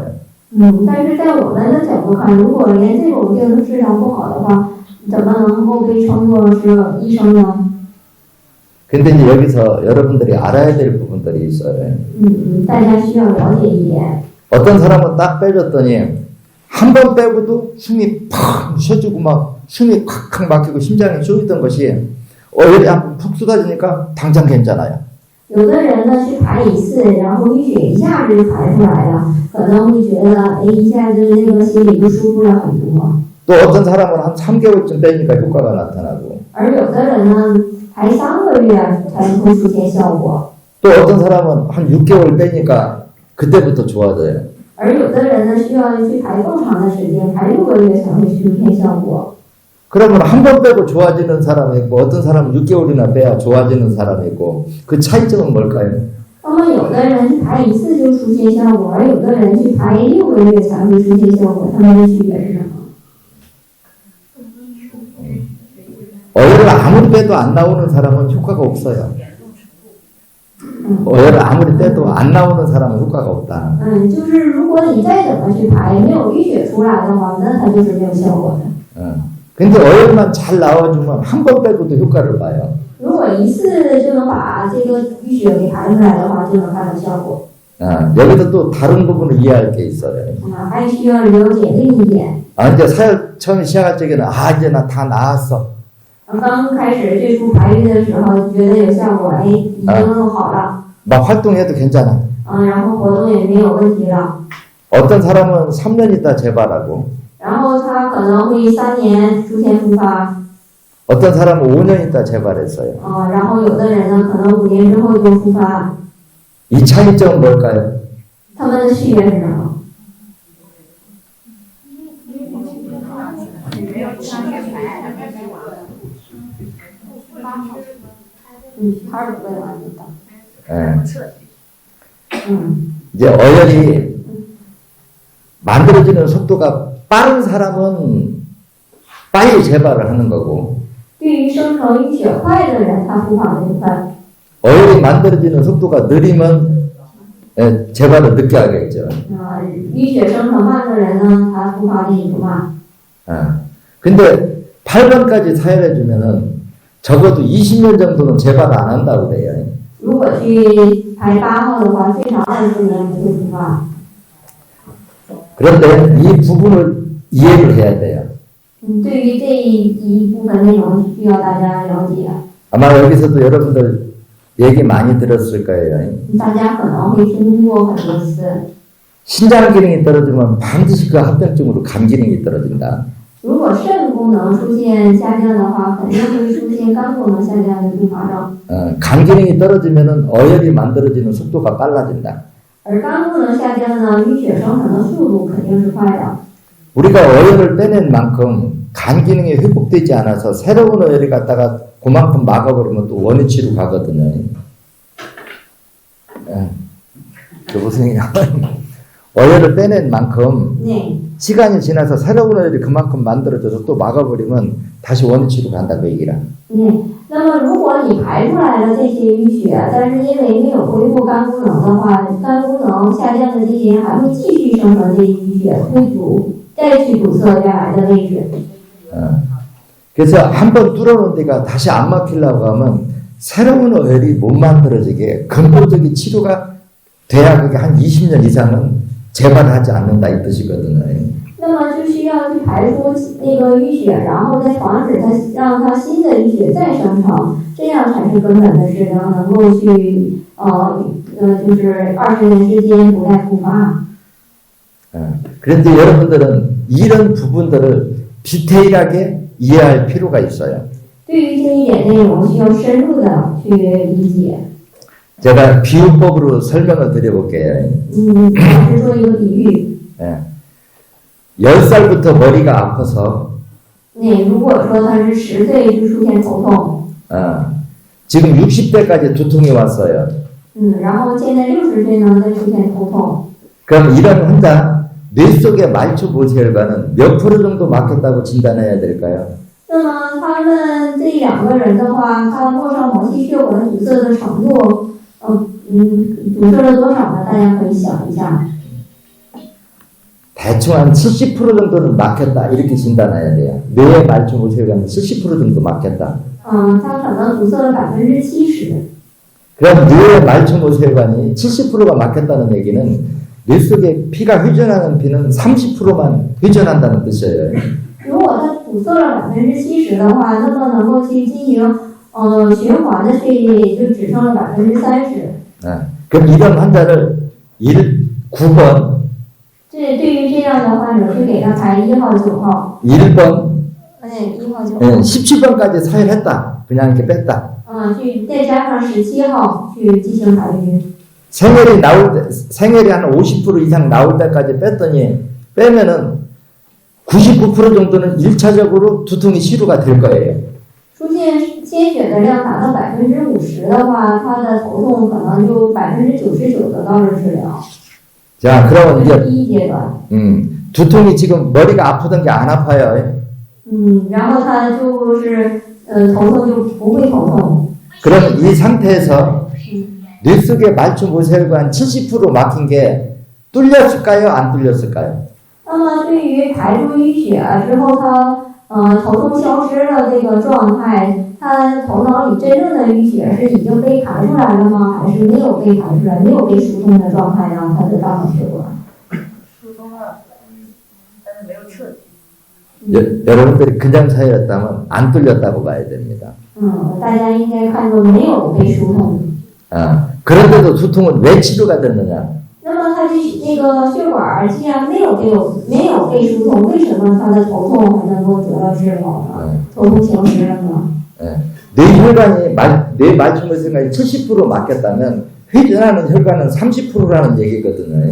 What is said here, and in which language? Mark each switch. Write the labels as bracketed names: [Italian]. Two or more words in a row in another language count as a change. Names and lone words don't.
[Chinese] 但是在我们的角度看，如果连这种病都治疗不好的话，怎么能够被称作是医生呢？ [Korean] 근데 이제 여기서 여러분들이 알아야 될 부분들이 있어요. [Chinese] 大家需要了解一点。 [Korean] 어떤 사람은 딱 빼줬더니 한 번 빼고도 숨이 팍 쉬어지고 막 숨이 콱콱 막히고 심장이 쪼이던 것이 열이 한번 푹 쏟아지니까 당장 괜찮아요. [Chinese] 有的人呢去排一次，然后淤血一下子就排出来了，可能会觉得一下子那个心里就舒服了很多。 [Korean] 또 어떤 사람은 한 3개월쯤 빼니까 효과가 나타나고 [Chinese] 而有的人呢排3个月才会出现效果， [Korean] 또 어떤 사람은 한 6개월 빼니까 그때부터 좋아져요. [Chinese] 而有的人呢需要去排更长的时间，排6个月才会出现效果。 [Korean] 그러면 한 번 빼고 좋아지는 사람이 있고 어떤 사람은 6개월이나 빼야 좋아지는 사람이 있고 그 차이점은 뭘까요? [Chinese] 那么有的人是排一次就出现效果，而有的人是排6个月才会出现效果，他们的区别是什么？ [Korean] 어혈을 아무리 빼도 안 나오는 사람은 효과가 없어요. 어혈을 아무리 빼도 안 나오는 사람은 효과가 없다. [Chinese] 就是如果你再怎么去排，没有淤血出来的话，那它就是没有效果的。 [Korean] 근데 어혈만 잘 나와주면 한 번 빼고도 효과를 봐요. [Chinese] 如果一次就能把这个淤血给排出来的话，就能看到效果。 [Korean] 여기서 또 다른 부분을 이해할 게 있어요. [Chinese] 还需要了解另一点。 [Korean] 이제 사역 처음 시작할 적에는 이제 나 다 나았어. [Chinese] 刚开始最初排孕的时候，觉得有效果，哎，已经弄好了。 [Korean] 막 활동해도 괜찮아. [Chinese] 然后活动也没有问题了。 [Korean] 어떤 사람은 3년 있다 재발하고. [Chinese] 然后他可能会3年出现复发。 [Korean] 어떤 사람은 5년 있다 재발했어요. [Chinese] 然后有的人呢，可能5年之后就复发。 [Korean] 이 차이점은 뭘까요? [Chinese] 他们的区别是什么？ [Korean] 8월 왜 왔다. 이제 어혈이 만들어지는 속도가 빠른 사람은 빨리 재발을 하는 거고 [Chinese] 对于生成淤血快的人，他复发的就快。 [Korean] 어혈이 만들어지는 속도가 느리면 재발을 늦게 하겠죠. [Chinese] 淤血生成慢的人呢，他复发力不慢。 [Korean] 근데 8번까지 사혈해주면은 적어도 20년 정도는 재발 안 한다고 그래요. [Chinese] 如果去排8号的话，最少20年不会复发。 [Korean] 그런데 이 부분을 이해를 해야 돼요. [Chinese] 对于这一部分内容需要大家了解。 [Korean] 아마 여기서도 여러분들 얘기 많이 들었을 거예요. [Chinese] 大家可能会听过很多次。 [Korean] 신장 기능이 떨어지면 반드시 그 합병증으로 간 기능이 떨어진다. [Chinese] 如果肾功能出现下降的话，肯定会出现肝功能下降的并发症。 [Korean] 간 기능이 떨어지면은 어혈이 만들어지는 속도가 빨라진다. [Chinese] 而肝功能下降呢，淤血生成的速度肯定是快的。 [Korean] 우리가 어혈을 빼낸 만큼 간 기능이 회복되지 않아서 새로운 어혈이 갖다가 그만큼 막아버리면 또 원위치로 가거든요. 여보세요. 어혈을 빼낸 만큼 네. 시간이 지나서 새로운 어혈이 그만큼 만들어져서 또 막아버리면 다시 원위치로 간다 그 얘기라. [Chinese] 那么如果你排出来了这些淤血，但是因为没有恢复肝功能的话，肝功能下降的这些还会继续生成这些淤血，会再去堵塞原来的位置。 [Korean] 그래서 한번 뚫어놓은 데가 다시 안 막히려고 하면 새로운 어혈이 못 만들어지게 근본적인 치료가 돼야 그게 한 20년 이상은 재발하지 않는다 이 뜻이거든요. [Chinese] 那么就需要去排出那个淤血，然后再防止它让它新的淤血再生成，这样才是根本的治疗，能够去就是20年之间不再复发。 [Korean] 그런데 여러분들은 이런 부분들을 디테일하게 이해할 필요가 있어요. [Chinese] 对于这一点内容，需要深入的去理解。 [Korean] 제가 비유법으로 설명을 드려볼게요. [Chinese] 老师做一个比喻。 [Korean] 10살부터 머리가 아파서 [Chinese] 如果说他是10岁就出现头痛， [Korean] 지금 60대까지 두통이 왔어요. [Chinese] 然后现在60岁呢再出现头痛， [Korean] 그럼 이런 환자 뇌 속의 말초 모세혈관은 몇 프로 정도 막혔다고 진단해야 될까요? [Chinese] 那么他们这两个人的话，他末梢毛细血管堵塞的程度，堵塞了多少呢？大家可以想一下。 [Korean] 대충 한 70% 정도는 막혔다 이렇게 진단해야 돼요. 뇌의 말초 모세혈관은 70% 정도 막혔다. [Chinese] 他可能堵塞了70%。 [Korean] 그럼 뇌의 말초 모세혈관이 70%가 막혔다는 얘기는 뇌 속에 피가 회전하는 피는 30%만 회전한다는 뜻이에요. [Chinese] 如果它堵塞了70%的话，那么能够去进行循环的血液也就只剩了30%。 [Korean] 그럼 이런 환자를 9번 [Chinese] 对于这样的患者，就给他排1号、9号。 [Korean] 1번 [Chinese] 1号、9号。 [Korean] 17번까지 사혈했다. 그냥 이렇게 뺐다. [Chinese] 去再加上17号去进行排孕。 [Korean] 생혈이 나올 때, 생혈이 한 50% 이상 나올 때까지 뺐더니 빼면은 99% 정도는 1차적으로 두통이 치료가 될 거예요. [Chinese] 出现鲜血的量达到50%的话，他的头痛可能就99%得到了治疗。 [Korean] 자, 그러면 [Chinese] 这是 [Korean] 이제 [Chinese] 第一阶段。 [Korean] 두통이 지금 머리가 아프던 게 안 아파요. [Chinese] 然后他就是头痛就不会头痛。 [Korean] 그럼 이 상태에서 뇌 속의 말초 모세혈관 70% 막힌 게 뚫렸을까요? 안 뚫렸을까요? [Chinese] 那么对于排出淤血之后，他头痛消失了这个状态，他头脑里真正的淤血是已经被排出来了吗？还是没有被排出来，没有被疏通的状态让他的大脑血管？疏通了，但是没有彻底。 [Korean] 여러분들이 그냥 사였다면 안 뚫렸다고 봐야 됩니다. [Chinese] 大家应该看作没有被疏通。 [Korean] 그런데도 두통은 왜 치료가 됐느냐? [Chinese] 那么他那个血管既然没有被疏通，为什么他的头痛还能够得到治疗呢？头痛消失了呢？ [Korean] 뇌 말초모세혈관이 70% 막혔다면 회전하는 혈관은 30%라는 얘기거든요.